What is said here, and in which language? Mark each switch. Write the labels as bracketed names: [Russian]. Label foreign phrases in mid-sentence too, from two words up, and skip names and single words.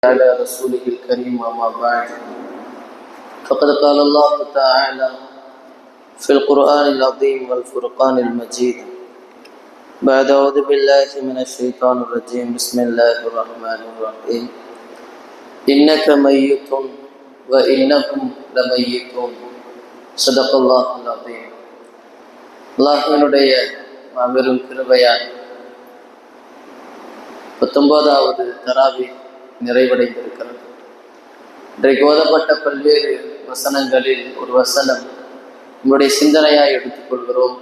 [Arabic] على رسوله الكريم أما بعد فقد قال الله تعالى في القرآن العظيم والفرقان المجيد بعد أعوذ بالله من الشيطان الرجيم بسم الله الرحمن الرحيم إنك ميت وإنهم لميتون صدق الله العظيم. [Tamil] அல்லாஹ்வினுடைய மாபெரும் கிருபையால் 19வது தராவி நிறைவடைந்திருக்கிறது. இன்றைக்கு ஓதப்பட்ட பல்வேறு வசனங்களில் ஒரு வசனம் நம்முடைய சிந்தனையாய் எடுத்துக்கொள்கிறோம்.